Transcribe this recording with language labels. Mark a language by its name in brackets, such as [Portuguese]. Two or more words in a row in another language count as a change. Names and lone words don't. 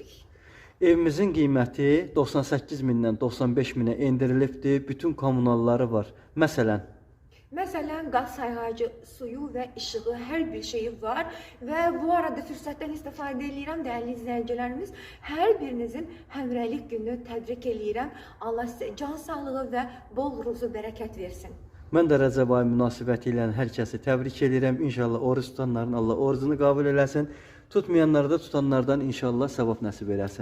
[Azerbaijani] Evimizin qiyməti 98 mindən 95 minə endirilibdir. Bütün kommunalları var. [Turkish] Mesela gaz sayğacı, suyu ve ışığı, her bir şeyi var. Ve bu arada fürsətten istifade edirəm değerli izleyicilerimiz. [Azerbaijani] Her birinizin həmrəylik günü təbrik edirəm. Allah sizə can sağlığı ve bol ruzu bərəkət versin. Mən də Rəcəb ayı münasibəti ilə hər kəsi təbrik edirəm. İnşallah oruç tutanların Allah orucunu qəbul eləsin. Tutmayanları da tutanlardan inşallah sevap nəsib eləsin.